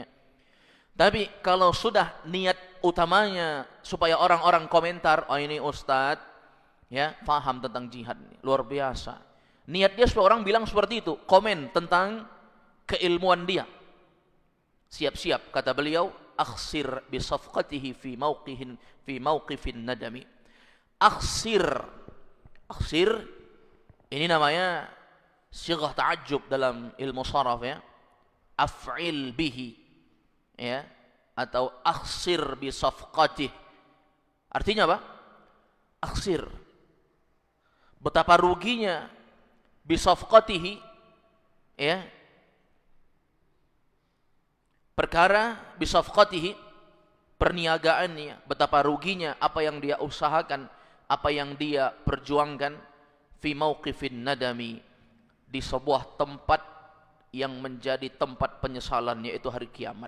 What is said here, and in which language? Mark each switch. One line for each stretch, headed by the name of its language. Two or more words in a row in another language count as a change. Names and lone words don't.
Indonesian: Tapi kalau sudah niat utamanya supaya orang-orang komentar, oh ini ustadz ya paham tentang jihad, luar biasa. Niat dia supaya orang bilang seperti itu, komen tentang keilmuan dia. Siap-siap, kata beliau,
Arabic: أخسر بصفقته في موقف ندم.
Indonesian: Akhsir ini namanya
Arabic: صيغة تعجب
Indonesian: dalam ilmu sharaf ya.
Arabic: أفعل به
Indonesian: ya, atau
Arabic: أخسر بصفقته.
Indonesian: Artinya apa? Akhsir, betapa ruginya
Arabic: بصفقته,
Indonesian: perkara
Arabic: بصفقته,
Indonesian: perniagaannya, betapa ruginya apa yang dia usahakan, apa yang dia perjuangkan,
Arabic: في موقف ندم,
Indonesian: di sebuah tempat yang menjadi tempat penyesalan, yaitu hari kiamat.